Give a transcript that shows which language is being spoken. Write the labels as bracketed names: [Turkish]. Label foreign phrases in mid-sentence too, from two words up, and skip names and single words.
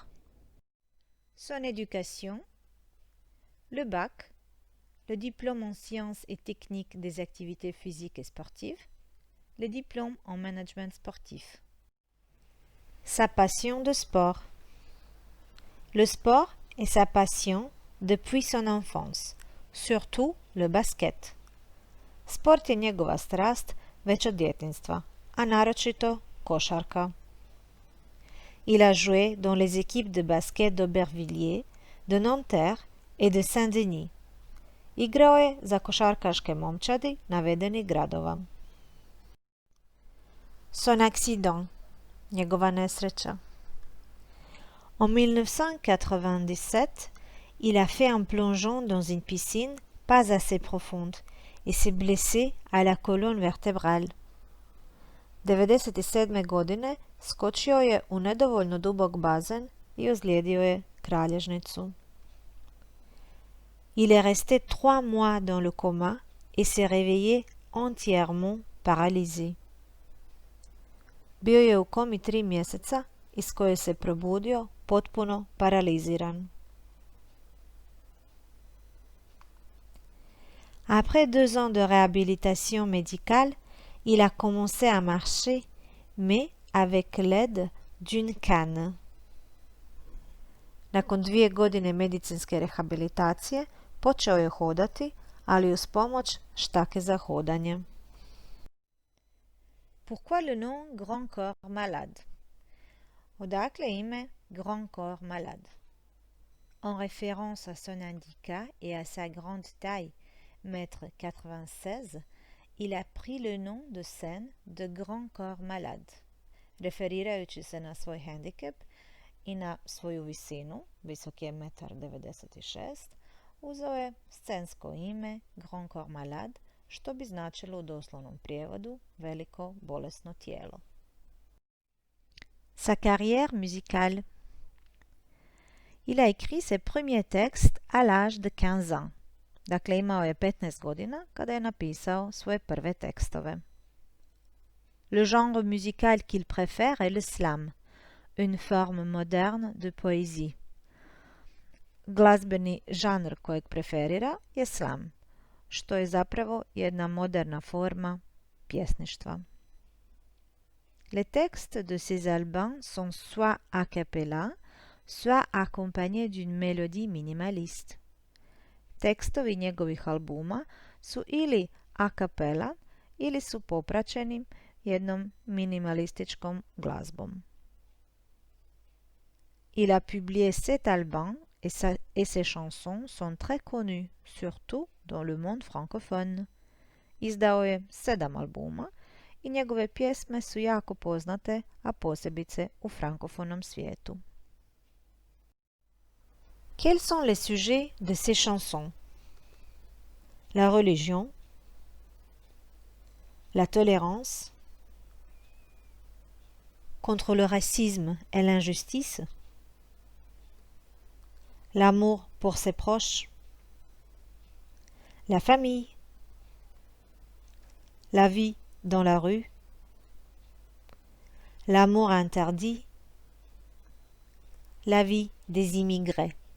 [French] Son éducation, le bac, le diplôme en sciences et techniques des activités physiques et sportives, le diplôme en management sportif. Sa passion de sport. Le sport est sa passion depuis son enfance, surtout le basket. [Croatian] Sport je njegova strast već od djetinjstva, a naročito košarka. [French] Il a joué dans les équipes de basket d'Aubervilliers, de Nanterre et de Saint-Denis. [Croatian] Igrao je za košarkaške momčadi navedenih gradova. [French] Son accident. [Croatian] Njegova nesreća. [French] En 1997, il a fait un plongeon dans une piscine pas assez profonde et s'est blessé à la colonne vertébrale. [Croatian] 1997. godine skočio je u nedovoljno dubok bazen i ozlijedio je kralježnicu. [French] Il est resté 3 mois dans le coma et s'est réveillé entièrement paralysé. [Croatian] Bio je u komi 3 mjeseca, iz koje se probudio potpuno paraliziran. [French] Après 2 ans de réhabilitation médicale, il a commencé à marcher, mais avec l'aide d'une canne. [Croatian] Nakon 2 godine medicinske rehabilitacije, počeo je hodati, ali uz pomoć štake za hodanje. [French] Pourquoi le nom Grand Corps Malade? [Croatian] Odakle ime Grand Corps Malade? [French] En référence à son handicap et à sa grande taille, 1,96 m, il a pris le nom de scène de Grand Corps Malade. [Croatian] Referirajući se na svoj handicap i na svoju visinu, visok je 1,96 m, uzeo je scensko ime Grand Corps Malade, što bi značilo u doslovnom prijevodu veliko bolesno tijelo. [French] Sa carrière musicale. Il a écrit ses premiers textes à l'âge de 15 ans. [Croatian] Dakle, imao je 15 godina kada je napisao svoje prve tekstove. [French] Le genre musical qu'il préfère est le slam, une forme moderne de poésie. [Croatian] Glazbeni žanr kojeg preferira je slam, što je zapravo jedna moderna forma pjesništva. [French] Les textes de ces albums sont soit [Italian] a cappella, [French] soit accompagnés d'une mélodie minimaliste. [Croatian] tekstovi njegovih albuma su ili [Italian] a cappella [Croatian] ili su popraćeni jednom minimalističkom glazbom. [French] Il a publié 7 albums et ses chansons sont très connues, surtout dans le monde francophone. [Croatian] Izdao je 7 albuma i njegove pjesme su jako poznate, a posebice u frankofonom svijetu. [French] Quels sont les sujets de ces chansons? La religion, la tolérance, contre le racisme et l'injustice, l'amour pour ses proches, la famille, la vie dans la rue, l'amour interdit, la vie des immigrés.